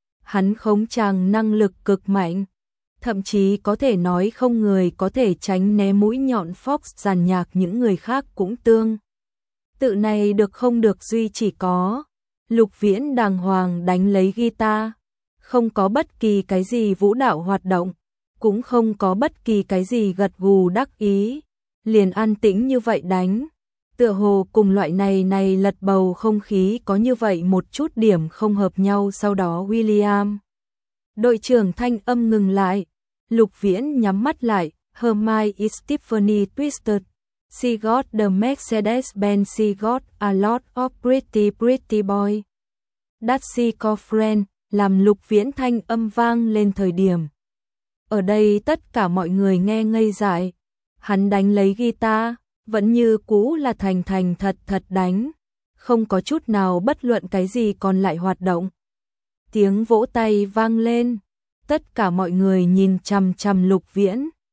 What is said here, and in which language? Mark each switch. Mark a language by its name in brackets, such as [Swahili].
[Vietnamese] Hắn khống tràng năng lực cực mạnh, thậm chí có thể nói không người có thể tránh né mũi nhọn Fox dàn nhạc, những người khác cũng tương tự này được không được duy chỉ có Lục Viễn đàng hoàng đánh lấy guitar, không có bất kỳ cái gì vũ đạo hoạt động, cũng không có bất kỳ cái gì gật gù đắc ý, liền an tĩnh như vậy đánh. Tựa hồ cùng loại này lật bầu không khí có như vậy một chút điểm không hợp nhau. Sau đó William đội trưởng thanh âm ngừng lại, Lục Viễn nhắm mắt lại. [English] Her mind is Tiffany twisted, she got the Mercedes Benz, she got a lot of pretty pretty boy, that she call friend. [Vietnamese] Làm Lục Viễn thanh âm vang lên thời điểm, ở đây tất cả mọi người nghe ngây dại. Hắn đánh lấy guitar vẫn như cũ là thành thành thật thật đánh, không có chút nào bất luận cái gì còn lại hoạt động. Tiếng vỗ tay vang lên, tất cả mọi người nhìn chằm chằm Lục Viễn.